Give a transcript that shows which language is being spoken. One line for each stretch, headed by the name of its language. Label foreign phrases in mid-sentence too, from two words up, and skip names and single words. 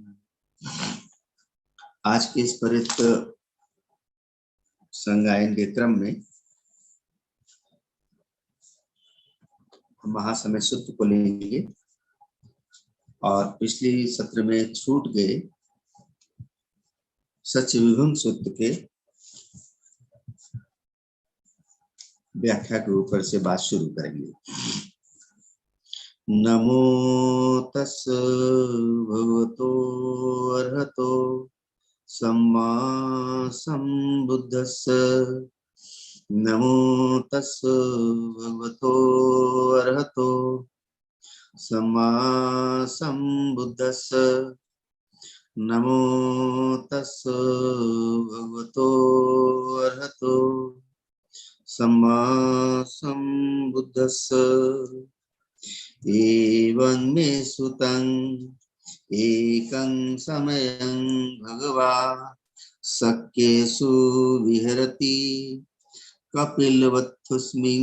Hindi: आज के इस पवित्र संगायन के क्रम में महासमय सूत्र को लेंगे और पिछले सत्र में छूट गए सच विभंग सूत्र के व्याख्या के ऊपर से बात शुरू करेंगे।
Pali: नमो तस् भगवतो अर्हतो सम्मा सम्बुद्धस्स नमो तस् भगवतो अर्हतो सम्मा सम्बुद्धस्स नमो तस् भगवतो अर्हतो सम्मा सम्बुद्धस्स एवं मे सुतं एकं समयं भगवा शक्येषु विहरति कपिलवत्थुस्मिन्